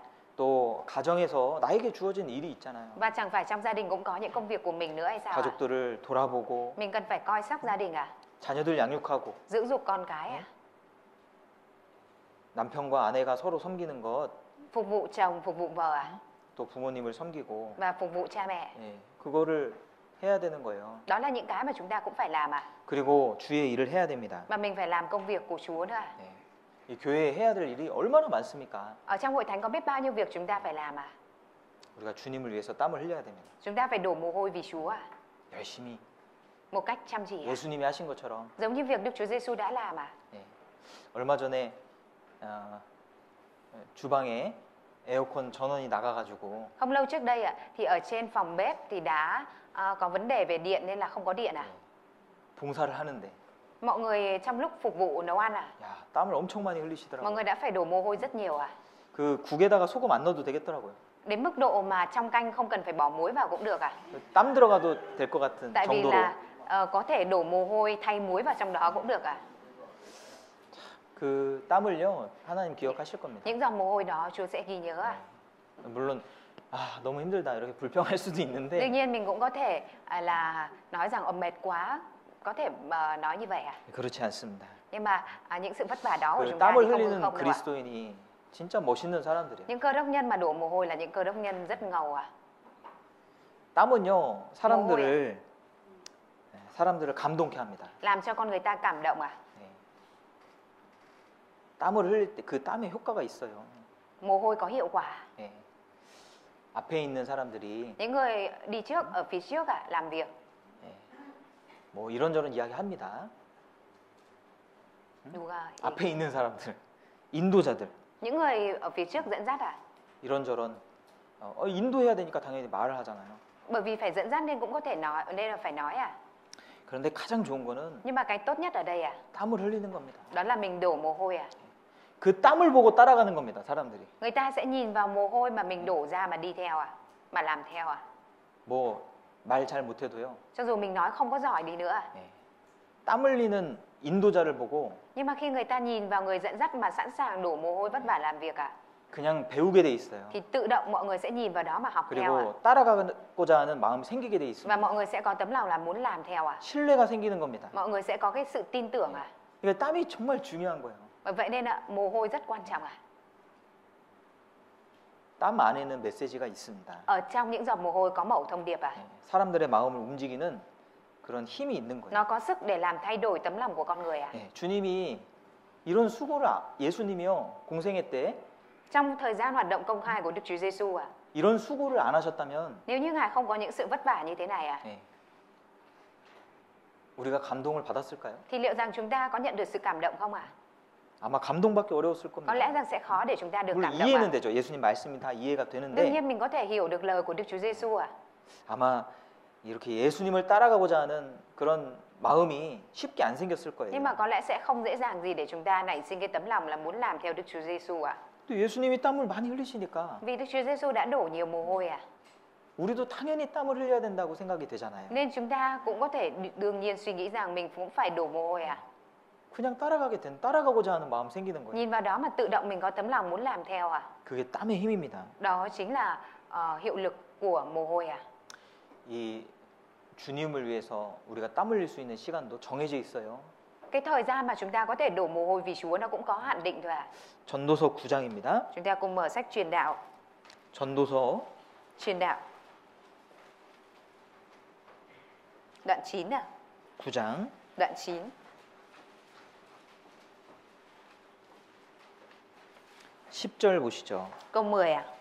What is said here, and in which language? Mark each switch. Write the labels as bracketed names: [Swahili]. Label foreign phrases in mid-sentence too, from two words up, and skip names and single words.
[Korean] 또 가정에서 나에게 주어진 일이 있잖아요. [Vietnamese] Và chẳng phải trong gia đình cũng có những công việc của mình nữa hay sao ạ? [Korean] 가족들을 돌아보고 [Vietnamese] Mình cần phải coi sóc gia đình à? [Korean] 자녀들 양육하고 [Vietnamese] Dưỡng dục con cái à? [Korean] 남편과 아내가 서로 섬기는 것, [Vietnamese] Phục vụ chồng, phục vụ vợ à? [Korean] 또 부모님을 섬기고 [Vietnamese] Và phục vụ cha mẹ. [Korean] 예, 그거를 해야 되는 거예요. [Vietnamese] Đó là những cái mà chúng ta cũng phải làm à? [Korean] 그리고 주의 일을 해야 됩니다. [Vietnamese] Mà mình phải làm công việc của Chúa nữa à? [Korean] 예. 이 교회에 해야 될 일이 얼마나 많습니까? [Vietnamese] Ở trong hội thánh có biết bao nhiêu việc chúng ta phải làm à? [Korean] 우리가 주님을 위해서 땀을 흘려야 됩니다. [Vietnamese] Chúng ta phải đổ mồ hôi vì Chúa à? [Korean] 열심히 [Vietnamese] Một cách chăm chỉ à? [Korean] 예수님이 하신 것처럼. [Vietnamese] Giống như việc Đức Chúa Giêsu đã làm à? [Korean] 예. 얼마 전에 주방에 에어컨 전원이 나가가지고 [Vietnamese] Không lâu trước đây thì ở trên phòng bếp thì đã có vấn đề về điện nên là không có điện à? [Korean] 봉사를 하는데 [Vietnamese] Mọi người trong lúc phục vụ nấu ăn à? [Korean] 야, 땀을 엄청 많이 [Vietnamese] Mọi [Korean] 흘리시더라고요. [Vietnamese] người đã phải đổ mồ hôi rất nhiều à? [Korean] 그 국에다가 소금 안 넣어도 되겠더라고요. [Vietnamese] Đến mức độ mà trong canh không cần phải bỏ muối vào cũng được à? [Korean] 땀 들어가도 될 것 같은 [Vietnamese] Tại vì [Korean] 정도로. [Vietnamese] là có thể đổ mồ hôi thay muối vào trong đó cũng được à? [Korean] 그 땀을요 하나님 기억하실 겁니다. [Vietnamese] Những dòng mồ hôi đó Chúa sẽ ghi nhớ à? [Korean] 물론 너무 힘들다 이렇게 불평할 수도 [Vietnamese] Tuy [Korean] 있는데 [Vietnamese] nhiên mình cũng có thể là nói rằng mệt quá, có thể nói như vậy à? [Korean] 그렇지 않습니다. [Vietnamese] Nhưng mà những sự vất vả đó của [Korean] 그 [Vietnamese] chúng ta [Korean] 땀을 [Vietnamese] thì không [Korean] 흘리는 [Vietnamese] đâu ạ. [Korean] 그리스도인이 진짜 멋있는 사람들이에요. [Vietnamese] Những cơ đốc nhân mà đổ mồ hôi là những cơ đốc nhân rất ngầu à? [Korean] 땀은요 사람들을 감동케 합니다. [Vietnamese] Làm cho con người ta cảm động à? [Korean] 네. 땀을 흘릴 때 그 땀에 효과가 있어요. Mồ hôi có hiệu quả. 네. 앞에 있는 사람들이 [Vietnamese] Những người đi trước ở phía trước làm việc. [Korean] 네. 뭐 이런저런 이야기합니다. 누가 앞에 있는 사람들, 인도자들 [Vietnamese] những người ở phía trước dẫn dắt à? [Korean] 이런저런 인도해야 되니까 당연히 말을 하잖아요. [Vietnamese] Bởi vì phải dẫn dắt nên cũng có thể nói, nên là phải nói à? [Korean] 그런데 가장 좋은 거는 [Vietnamese] Nhưng mà cái tốt nhất ở đây [Korean] 땀을 흘리는 겁니다. [Vietnamese] đó là mình đổ mồ hôi [Korean] 그 땀을 보고 따라가는 겁니다, 사람들이. [Vietnamese] Người ta sẽ nhìn vào mồ hôi mà mình đổ ra mà đi theo mà làm theo [Korean] 뭐 말 잘 못해도요. [Vietnamese] Cho dù mình nói không có giỏi đi nữa [Korean] 예. 땀 흘리는 인도자를 보고 [Vietnamese] Nhưng mà khi người ta nhìn vào người dẫn dắt mà sẵn sàng đổ mồ hôi vất vả làm việc [Korean] 그냥 배우게 돼 있어요. [Vietnamese] thì tự động mọi người sẽ nhìn vào đó mà học theo [Korean] 그리고 따라가고자 하는 마음이 생기게 돼 [Vietnamese] Và [Korean] 있습니다. [Vietnamese] mọi người sẽ có tấm lòng là muốn làm theo [Korean] 신뢰가 생기는 겁니다. [Vietnamese] Mọi người sẽ có cái sự tin tưởng [Korean] 그러니까 땀이 정말 중요한 거예요. [Vietnamese] Bởi vậy nên mồ hôi rất quan trọng [Korean] 땀 안에는 메시지가 있습니다. [Vietnamese] Ở trong những giọt mồ hôi có mẩu thông điệp [Korean] 사람들의 마음을 움직이는 그런 힘이 있는 거예요. [Vietnamese] Nó có sức để làm thay đổi tấm lòng của con người [Korean] 예, 주님이 이런 수고를 예수님이요 공생애 때 [Vietnamese] Trong thời gian hoạt động công khai của Đức Chúa Giêsu [Korean] 이런 수고를 안 하셨다면 [Vietnamese] nếu như Ngài không có những sự vất vả như thế này [Korean] 예, 우리가 감동을 받았을까요? [Vietnamese] thì liệu rằng chúng ta có nhận được sự cảm động không [Korean] 아마 감동받기 어려웠을 [Vietnamese] Có lẽ [Korean] 겁니다. [Vietnamese] rằng sẽ khó để chúng ta được [Korean] 물론 [Vietnamese] cảm động [Korean] 이해는 되죠. 예수님 말씀이 다 이해가 [Vietnamese] Đương [Korean] 되는데 [Vietnamese] nhiên mình có thể hiểu được lời của Đức Chúa Giêsu [Korean] 아마 이렇게 예수님을 따라가고자 하는 그런 마음이 쉽게 안 생겼을 거예요. [Vietnamese] Nhưng mà có lẽ sẽ không dễ dàng gì để chúng ta nảy sinh cái tấm lòng là muốn làm theo Đức Chúa Giêsu [Korean] 또 예수님이 땀을 많이 흘리시니까 [Vietnamese] Vì Đức Chúa Giêsu đã đổ nhiều mồ hôi [Korean] 우리도 당연히 땀을 흘려야 된다고 생각이 되잖아요. [Vietnamese] Nên chúng ta cũng có thể đương nhiên suy nghĩ rằng mình cũng phải đổ mồ hôi [Korean] 그냥 따라가고자 하는 마음 생기는 거예요. [Vietnamese] Nhìn vào đó mà tự động mình có tấm lòng muốn làm theo [Korean] 그게 땀의 힘입니다. [Vietnamese] Đó chính là hiệu lực của mồ hôi [Korean] 이 주님을 위해서 우리가 땀 흘릴 수 있는 시간도 정해져 있어요. [Vietnamese] Cái thời gian mà chúng ta có thể đổ mồ hôi vì Chúa nó cũng có hạn định thôi [Korean] 전도서 9장입니다. [Vietnamese] Chúng ta cùng mở sách truyền đạo [Korean] 전도서 [Vietnamese] Đoạn 9 [Korean] 9장 [Vietnamese] Đoạn 9 [Korean] 10절 보시죠. [Vietnamese] câu 10